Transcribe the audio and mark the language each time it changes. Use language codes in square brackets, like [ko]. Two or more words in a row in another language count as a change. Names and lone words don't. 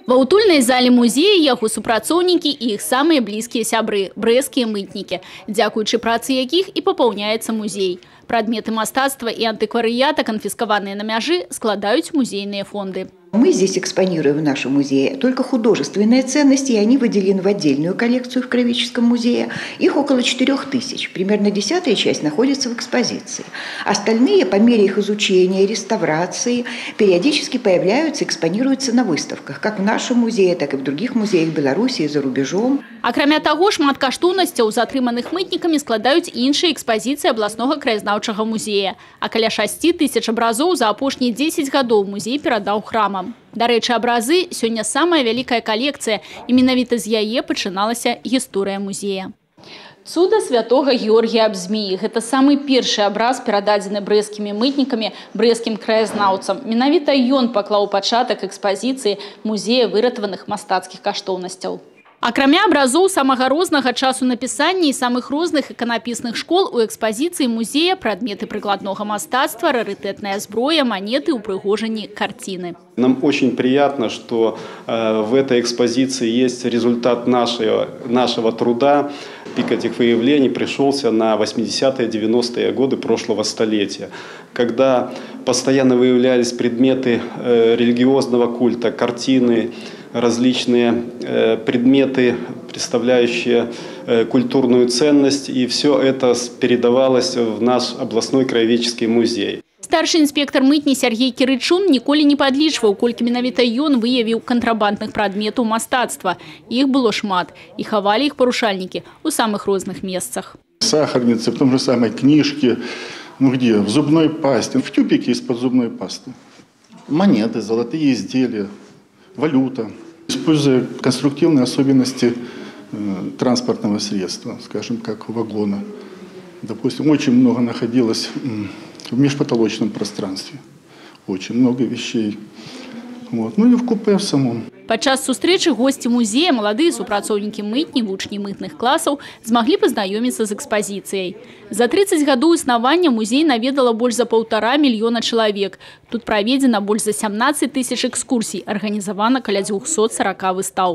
[be] Ва ўтульнай зале музея яго супрацоўнікі і іх самыя блізкія сябры – брэсцкія мытнікі, дзякуючы працы якіх і папаўняецца музей. Прадметы мастацтва і антыкварыята, канфіскаваныя на мяжы, складаюць музейныя фонды. [ru] Мы здесь экспонируем в нашем музее только художественные ценности, и они выделены в отдельную коллекцию в Краеведческом музее. Их около 4000. Примерно 10-я часть находится в экспозиции. Остальные, по мере их изучения, реставрации, периодически появляются, экспонируются на выставках, как в нашем музее, так и в других музеях Беларуси и за рубежом. [be] Акрамя таго, шмат каштоўнасцяў, затрыманых мытнікамі, складаюць іншыя экспазіцыі абласнога краязнаўчага музея. А каля 6000 абразоў за апошнія 10 гадоў музей перадаў храмам. Дарэчы, абразы сёння самая вялікая калекцыя, і менавіта з яе пачыналася гісторыя музея. Цуда святога Георгія аб змеі – гэта самы першы абраз, перададзены брэсцкімі мытнікамі брэсцкім краязнаўцам. Менавіта ён паклаў пачатак экспазіцыі музея выратаваных мастацкіх каштоўнасцяў. Акрамя абразоў самага рознага часу напісання і самых розных іканапісных школ у экспазіцыі музея прадметы прыкладнога мастацтва, рарытэтная зброя, [ru] монеты, упрыгожанні, картины. Нам очень приятно, что в этой экспозиции есть результат нашего труда. Пик этих выявлений пришелся на 80-е, 90-е годы прошлого столетия, когда постоянно выявлялись предметы религиозного культа, картины, различные предметы, представляющие культурную ценность, и все это передавалось в наш областной краеведческий музей. Старший инспектор [be] мытні Сергей Кирычун ніколі не падлічваў, колькі менавіта ён выявіў кантрабандных прадметаў мастацтва. Іх было шмат, і хавалі іх парушальнікі ў самых розных месцах. [ru] Сахарницы, в том же самой книжке, где? В зубной пасте, в тюбике из-под зубной пасты. Монеты, золотые изделия, валюта. Используя конструктивные особенности транспортного средства, скажем, как вагона. Допустим, очень много находилось в межпотолочном пространстве. Очень много вещей. Вот. Ну и в купе в самом. [be] Падчас сустрэчы госці музея, маладыя супрацоўнікі мытні, вучні мытных класаў змаглі пазнаёміцца з экспазіцыяй. За 30 гадоў існавання музей наведала больш за 1,5 мільёна чалавек. Тут праведзена больш за 17 000 экскурсій, арганізавана каля 240 выстаў.